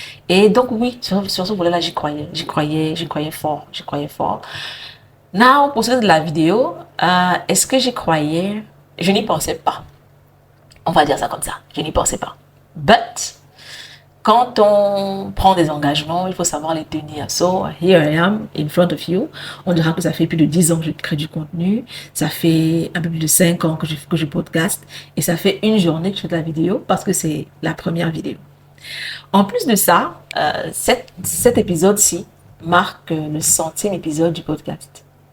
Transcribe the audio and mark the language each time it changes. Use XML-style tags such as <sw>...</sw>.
<fr>Et donc, oui, sur ce volet-là, j'y croyais fort, j'y croyais fort.</fr> <en>Now,</en> <fr>pour ce qui est de la vidéo, est-ce que j'y croyais? Je n'y pensais pas. On va dire ça comme ça. Je n'y pensais pas.</fr> <en>But,</en> <fr>quand on prend des engagements, il faut savoir les tenir.</fr> <en>So, here I am in front of you.</en> <fr>On dira que ça fait plus de 10 ans que je crée du contenu. Ça fait un peu plus de 5 ans que je podcast. Et ça fait une journée que je fais de la vidéo parce que c'est la première vidéo. En plus de ça, cet épisode-ci marque le centième épisode du podcast.</fr>